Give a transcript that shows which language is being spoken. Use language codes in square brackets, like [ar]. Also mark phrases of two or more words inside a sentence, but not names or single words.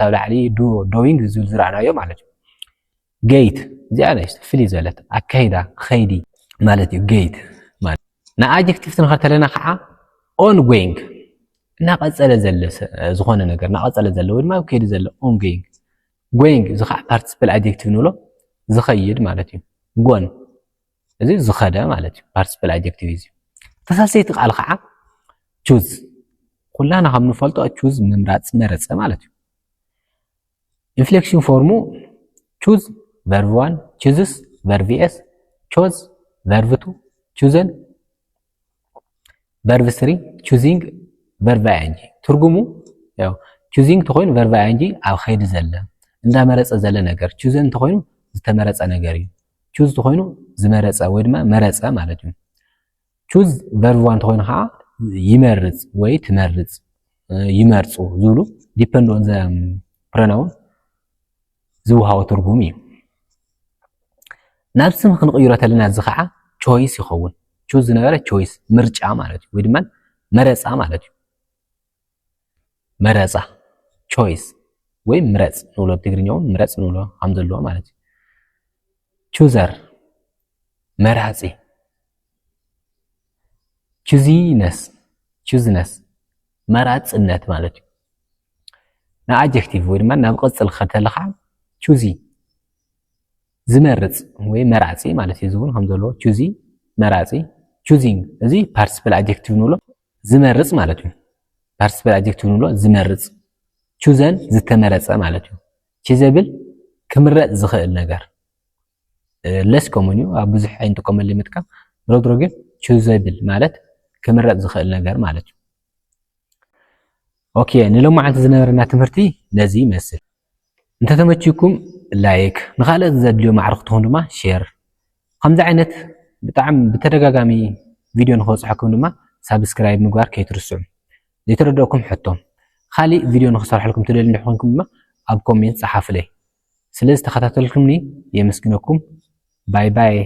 [ti] ብላዕሊ doing ዝብል ዝረኣናዮ ማለት እዩ gate እዚኣ ነሽ ፍልይ ዘለት ኣካይዳ ኸይዲ ማለት እዩ gate ማለት ንኣጀክቲቭ ትንኸተለና ከዓ ongoing እናቐፀለ ዘለ ዝኾነ ነገር እናቐፀለ ዘለ ወይ ድማ ከይዲ ዘለ [en] ongoing going [ti] እዚ ከዓ [en] participle adjective [ti] ንብሎ ዝኸይድ ማለት እዩ ጎን እዚ ዝኸደ ማለት እዩ [en] participle adjective [ti] እዩ ተሳሰይቲ ቃል ከዓ choose ኩላና ከም ንፈልጦ choose ምምራጽ መረጸ ማለት እዩ [en] inflection formu choose verb 1 chooses verb s chose verb 2 chosen verb 3 choosing verb ing [ti] ትርጉሙ ያው choosing ተኮይኑ [en] verb ing [ti] ኣብ ኸይዲ ዘለ እንዳመረጸ ዘለ ነገር chosen ተኮይኑ ዝተመረጸ ነገር እዩ choose ተኮይኑ ዝመረጸ ወይ ድማ መረጸ ማለት እዩ [en] choose verb 1 [ti] ተኮይኑ ከዓ ይመርጽ ወይ ትመርጽ ይመርጹ ዝብሉ [en] depend on the pronoun [ti] ዝውሃቦ ትርጉም እዩ ናብ ስም ክንቅይሮ ተለና እዚ ከዓ choice ይኸውን choose ዝነበረ choice ምርጫ ማለት እዩ ወይ ድማ መረጻ ማለት እዩ መረጻ choice ወይ ምረጽ ንብሎ ትግርኛው ምረጽ ንብሎ ከም ዘለዎ ማለት እዩ chooser መራጺ choosiness መራጽነት ማለት እዩ ንኣጀክቲቭ ወይ ድማ ናብ ቅጽል ከተለኻ choosy ዝመርጽ ወይ መራጺ ማለት እዩ ዝውን ከም ዘለዎ choosy መራጺ choosing እዚ [en] participle adjective [ti] ንብሎ ዝመርጽ ማለት እዩ [en] participle adjective [ti] ንብሎ ዝመርጽ chosen ዝተመረጸ ማለት እዩ choosable ክምረጽ ዝኽእል ነገር [en] less common [ti] እዩ ኣብ ብዙሕ ኣይንጥቀመሉ ምጥቃም ድሮ ግን choosable ማለት ክምረጽ ዝኽእል ነገር ማለት እዩ ኦኬ ንሎማዓንቲ ዝነበረና ትምህርቲ ነዚ ይመስል እንተተመችኩም ላይክ ንኻልእ ዘድልዮ ማዕርኽትኩም ድማ ሼር ከምዚ ዓይነት ብጣዕሚ ብተደጋጋሚ ቪድዮ ንኸውፅሐኩም ድማ ሳብስክራይብ ምግባር ከይትርስዑ ዘይተረድአኩም ሕቶም ካሊእ ቪድዮ ንኽሰርሐልኩም ትደልዩ ኮይንኩም ድማ ኣብ ኮሜንት ጻሓፉለይ ስለዚ ተኸታተልኩምኒ የመስግነኩም [en] bye bye